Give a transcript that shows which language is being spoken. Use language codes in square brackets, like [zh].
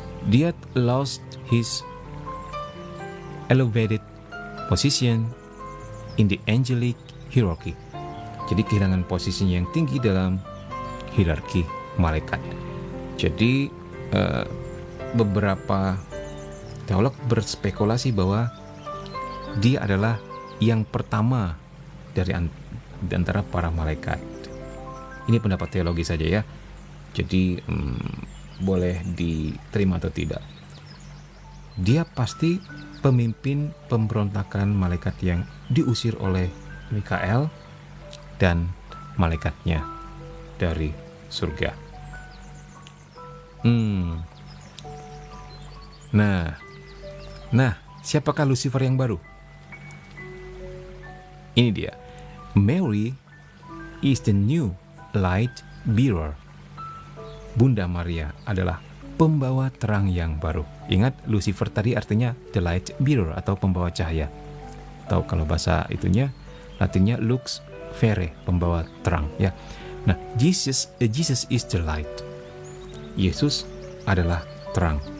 [id] Dia [en] lost his elevated position in the angelic hierarchy. [id] Jadi kehilangan posisinya yang tinggi dalam hierarki malaikat. Jadi beberapa teolog berspekulasi bahwa dia adalah yang pertama dari antara para malaikat. Ini pendapat teologi saja ya. Jadi boleh diterima atau tidak. Dia pasti pemimpin pemberontakan malaikat yang diusir oleh Mikael dan malaikatnya dari surga. Nah, siapakah Lucifer yang baru? Ini dia. [en] Mary is the new light bearer. [id] Bunda Maria adalah pembawa terang yang baru. Ingat, Lucifer tadi artinya [en] the light bearer [id] atau pembawa cahaya. Atau kalau bahasa itunya, Latinnya lux fere, pembawa terang ya. [en] Nah, Jesus is the light. [id] Yesus adalah terang.